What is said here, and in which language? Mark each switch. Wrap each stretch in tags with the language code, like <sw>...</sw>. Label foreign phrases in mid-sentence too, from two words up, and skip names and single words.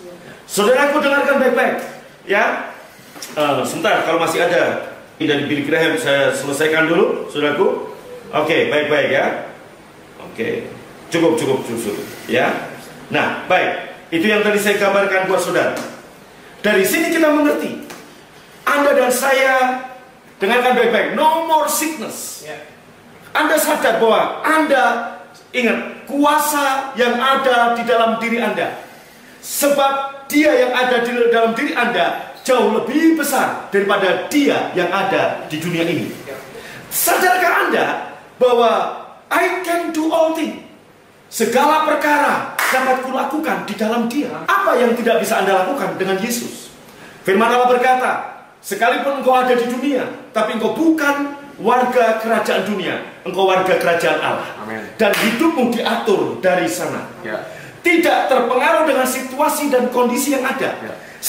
<id>Saudaraku, dengarkan baik-baik, ya. Sebentar, kalau masih ada dari Billy Graham, saya selesaikan dulu, saudaraku. Oke, baik-baik ya. Oke, cukup, ya. Nah, baik. Itu yang tadi saya gambarkan buat saudara. Dari sini kita mengerti, Anda dan saya, dengarkan baik-baik,</id> <en>no more sickness.</en> <id>Anda sadar bahwa Anda, ingat, kuasa yang ada di dalam diri Anda. Sebab dia yang ada di dalam diri Anda jauh lebih besar daripada dia yang ada di dunia ini. Sadarkah Anda bahwa</id> <en>I can do all things,</en> <id>segala perkara dapat kulakukan di dalam dia. Apa yang tidak bisa Anda lakukan dengan Yesus? Firman Allah berkata, sekalipun engkau ada di dunia, tapi engkau bukan warga kerajaan dunia, engkau warga kerajaan Allah. Amen. Dan hidupmu diatur dari sana. Tidak terpengaruh dengan situasi dan kondisi yang ada.</id>